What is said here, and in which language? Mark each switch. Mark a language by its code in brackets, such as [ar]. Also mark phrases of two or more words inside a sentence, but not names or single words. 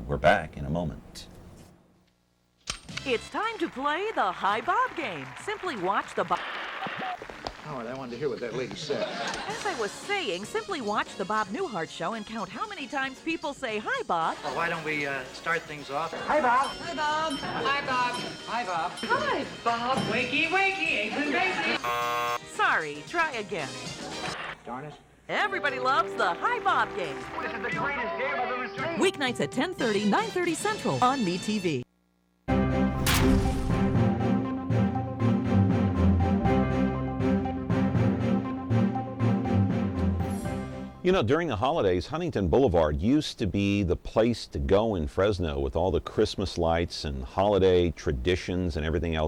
[en] We're back in a moment. It's time to play the Hi Bob game. Simply watch the Bob. Howard, I wanted to hear what that lady said. As I was saying, simply watch the Bob Newhart show and count how many times people say hi, Bob. Well, why don't we start things off? Hi, Bob. Hi, Bob. Hi, Bob. Hi, Bob. Hi, Bob. Wakey, wakey, eggs and bacon. Sorry, try again. Darn it. Everybody loves the Hi Bob game. This is the greatest game I've ever seen. Weeknights at 10:30, 9:30 Central on MeTV. You know, during the holidays, Huntington Boulevard used to be the place to go in Fresno with all the Christmas lights and holiday traditions and everything else.